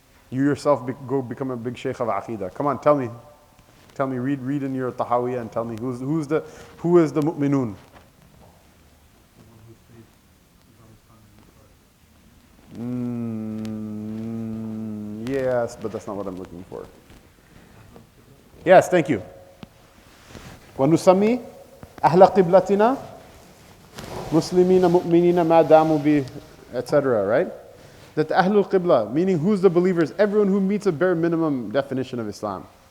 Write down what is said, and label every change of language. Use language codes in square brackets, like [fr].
[en] You yourself go become a big Shaykh of Aqidah. Come on, tell me. Tell me, read in your Tahawiyyah and tell me who is the mu'minun? Yes, but that's not what I'm looking for. Yes, thank you. [ar] وَنُسَمِّي أَهْلَ قِبْلَتِنَا مُسْلِمِينَ مُؤْمِنِينَ مَا دَامُوا بِهِ, [en] etc., right? That the Ahlul Qibla, meaning who's the believers? Everyone who meets a bare minimum definition of Islam.